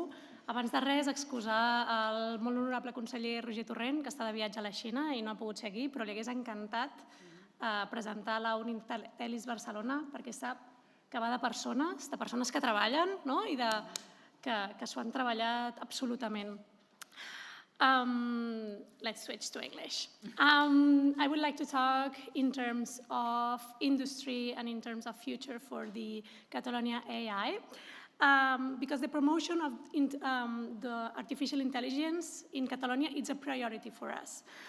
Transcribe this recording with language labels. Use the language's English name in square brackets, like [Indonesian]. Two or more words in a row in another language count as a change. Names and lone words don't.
[Catalan] Abans de res, excusar el molt honorable conseller Roger Torrent, que està de viatge a la Xina i no ha pogut ser aquí, però li hagués encantat presentar la ELLIS Barcelona, perquè sap que va de persones que treballen, no? I que s'ho han treballat absolutament. [English] Let's switch to English. I would like to talk in terms of industry and in terms of future for the Catalonia AI, because the promotion of the artificial intelligence in Catalonia is a priority for us.